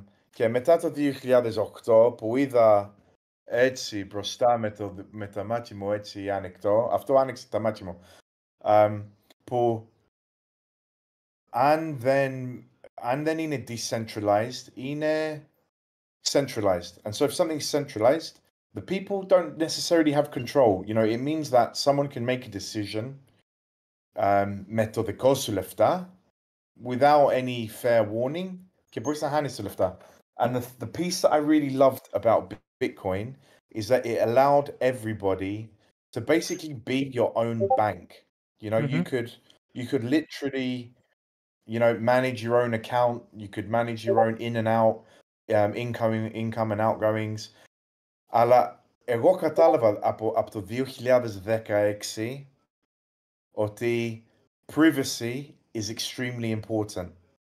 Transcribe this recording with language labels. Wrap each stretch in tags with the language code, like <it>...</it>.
<el>Και μετά το 2008 που είδα έτσι μπροστά με τα μάτια μου έτσι ανοιχτό, αυτό άνοιξε τα μάτια μου, που αν δεν είναι decentralized, είναι centralized.</el> <en>And so if something's centralized, the people don't necessarily have control. You know, it means that someone can make a decision</en> <el>με το δικό σου λεφτά</el> <en>without any fair warning</en> <el>και μπορείς να χάνεις τα λεφτά.</el> <en>And the piece that I really loved about Bitcoin is that it allowed everybody to basically be your own bank. You know, you could literally, you know, manage your own account. You could manage your own in and out, income and outgoings.</en> <el>Αλλά εγώ κατάλαβα από το 2016 ότι</el> <en>privacy is extremely important.</en>